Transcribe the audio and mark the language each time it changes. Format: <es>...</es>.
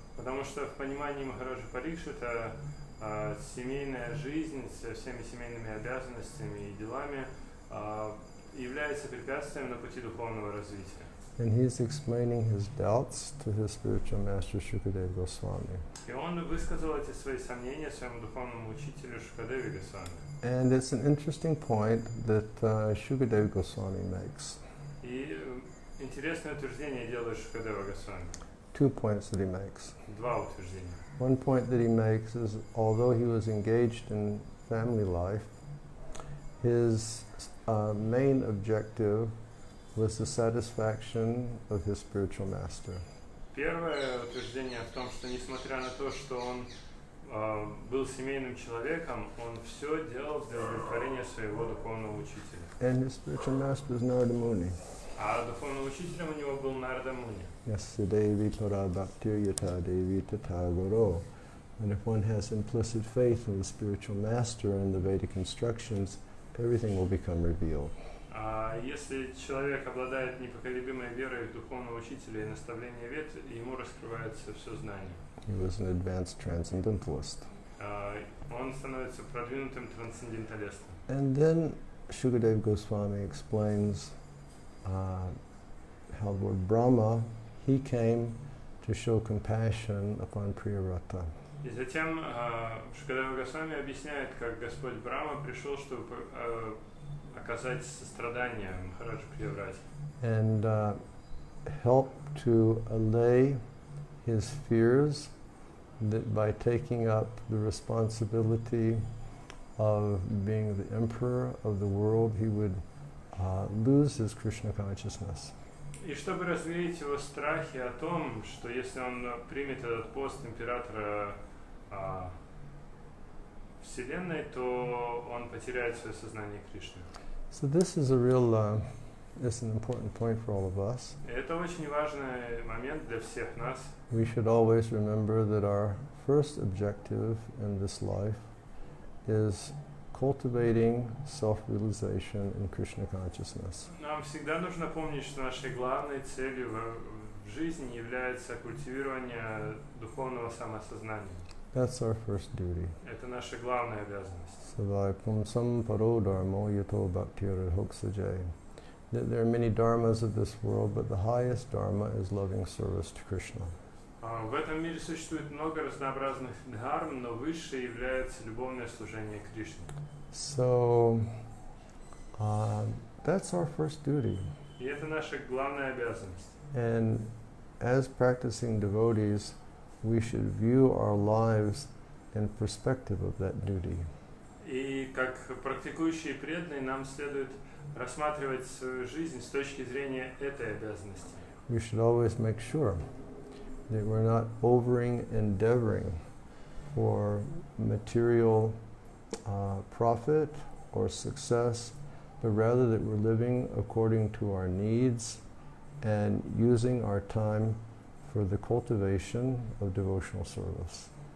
<ru>Потому что в понимании Махараджа Парикшита семейная жизнь со всеми семейными обязанностями и делами является препятствием на пути духовного развития.</ru> <en>And he's explaining his doubts to his spiritual master Shukadeva Goswami.</en> <ru>И он высказал эти свои сомнения своему духовному учителю Шукадеве Госвами.</ru> <en>And it's an interesting point that Shukadeva Goswami makes.</en> <ru>И интересное утверждение делает Шукадева Госвами.</ru> <en>2 points that he makes.</en> <ru>Два утверждения.</ru> <en>One point that he makes is, although he was engaged in family life, his main objective was the satisfaction of his spiritual master.</en> <ru>Первое утверждение в том, что несмотря на то, что он был семейным человеком, он все делал для удовлетворения своего духовного учителя.</ru> <en>And his spiritual master is Narada Muni.</en> <ru>А духовным учителем у него был Нарада Муни.</ru> <sa>Yasya Devi Tora Bhaktir Yata Devi Tata Guru.</sa> <en>And if one has implicit faith in the spiritual master and the Vedic instructions, everything will become revealed.</en> <ru>Если человек обладает непоколебимой верой в духовного учителя и наставление вет, ему раскрывается все знание.</ru> <en>He was an advanced transcendentalist.</en> <ru>Он становится продвинутым трансценденталистом.</ru> <en>And then Shukadeva Goswami explains how Lord Brahma, he came to show compassion upon Priyavrata.</en> <ru>И затем Шукадева Госвами объясняет, как Господь Брахма пришел, чтобы оказать сострадание Махараджу Прияврате.</ru> <en>And help to allay his fears that by taking up the responsibility of being the emperor of the world, he would lose his Krishna consciousness.</en> <ru>И чтобы развеять его страхи о том, что если он примет этот пост императора Вселенной, то он потеряет свое сознание Кришны.</ru> <en>So this is a real, it's an important point for all of us.</en> <ru>И это очень важный момент для всех нас.</ru> <en>We should always remember that our first objective in this life is cultivating self-realization in Krishna consciousness.</en> <ru>Нам всегда нужно помнить, что нашей главной целью в жизни является культивирование духовного самосознания.</ru> <en>That's our first duty.</en> <ru>Это наша главная обязанность.</ru> <sa>Savai pumsam paro dharmo yato bhaktir hoksajay.</sa> <en>There are many dharmas of this world, but the highest dharma is loving service to Krishna.</en> <ru>В этом мире существует много разнообразных дхарм, но высшей является любовное служение Кришне.</ru> <en>So that's our first duty.</en> <ru>И это наша главная обязанность.</ru> <en>And as practicing devotees, we should view our lives in perspective of that duty.</en> <ru>И как практикующие преданные нам следует рассматривать свою жизнь с точки зрения этой обязанности.</ru> <en>We should always make sure that we're not endeavoring for material profit or success, but rather that we're living according to our needs and using our time for the cultivation of devotional service.</en>